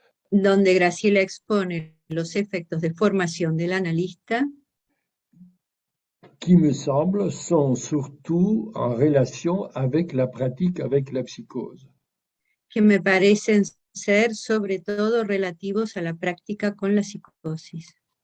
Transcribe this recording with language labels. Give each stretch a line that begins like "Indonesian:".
Spanish: Donde Graciela expone los efectos de formación del analista.
French: Qui me semble sont surtout en relation avec la pratique avec la psychose.
Spanish: Que me parecen ser sobre todo relativos a la práctica con la psicosis.